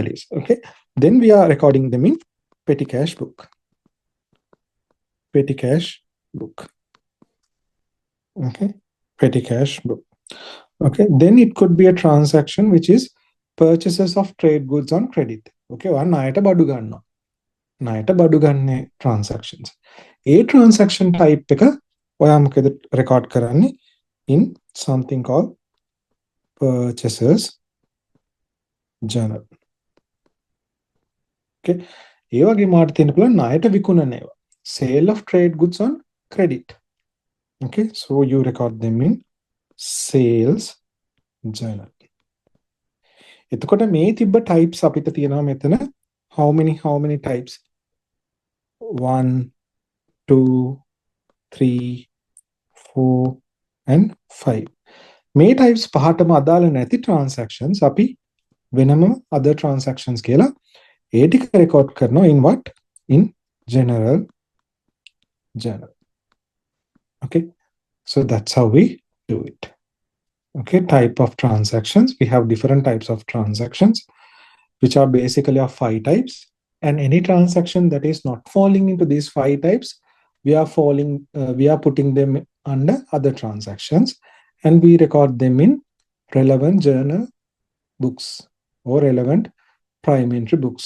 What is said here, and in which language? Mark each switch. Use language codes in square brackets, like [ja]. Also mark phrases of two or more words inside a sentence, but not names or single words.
[en] Okay, then we are recording them in petty cash book. Petty cash book. Okay, petty cash book. Okay, then it could be a transaction which is purchases of trade goods on credit. [si] Okay, one ණයට බඩු ගන්නවා. ණයට බඩු ගන්න transactions. [en] A transaction type [si] එක ඔයා මොකද record කරන්නේ [en] in something called purchases journal. [si] Okay, ඒ වගේ මාට තියෙන පුළුවන් ණයට විකුණන ඒවා. [en] Sale of trade goods on credit. Okay, so you record them in sales journal. [si] එතකොට මේ තිබ්බ types අපිට තියෙනවා මෙතන [en] how many types 1 2 3 4 and 5 [si] මේ types පහටම අදාළ නැති transactions අපි වෙනම [en] other transactions [si] කියලා ඒ ටික record කරනවා [en] in what in general journal. Okay, so that's how we do it. Okay, type of transactions, we have different types of transactions which are basically of 5 types, and any transaction that is not falling into these 5 types we are putting them under other transactions and we record them in relevant journal books or relevant prime entry books.